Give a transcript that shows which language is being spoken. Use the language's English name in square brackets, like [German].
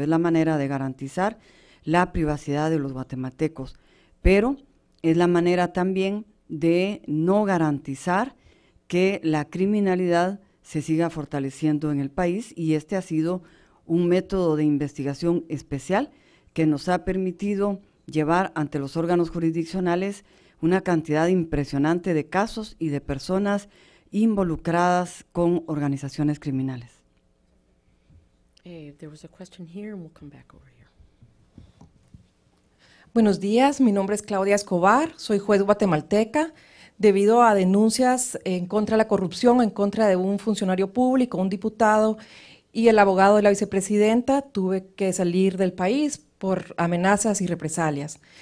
[Spanish] Es la manera de garantizar la privacidad de los guatemaltecos, pero es la manera también de no garantizar que la criminalidad se siga fortaleciendo en el país, y este ha sido un método de investigación especial que nos ha permitido llevar ante los órganos jurisdiccionales una cantidad impresionante de casos y de personas involucradas con organizaciones criminales. [English] There was a question here, and we'll come back over here. [Spanish] Buenos días, mi nombre es Claudia Escobar, soy juez guatemalteca. Debido a denuncias en contra de la corrupción, en contra de un funcionario público, un diputado y el abogado de la vicepresidenta, tuve que salir del país por amenazas y represalias.